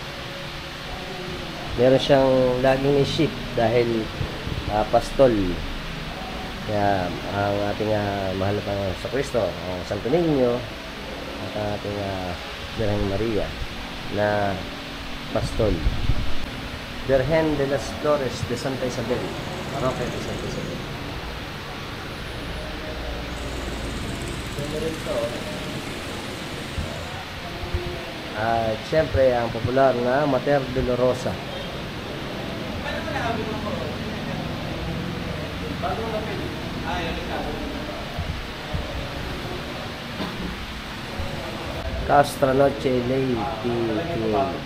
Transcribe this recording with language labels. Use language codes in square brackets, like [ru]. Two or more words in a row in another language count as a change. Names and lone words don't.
[tl] Meron siyang laging isip dahil pastol. Kaya ang ating mahal na Panginoon sa Kristo, ang Santo Niño, at ang ating Birheng Maria na pastol. Birhen de las Flores de Santa Isabel, Parroquia de Santa Isabel. Ito ito. At siyempre ang popular na Mater Dolorosa. Castra Noche Ley PTA.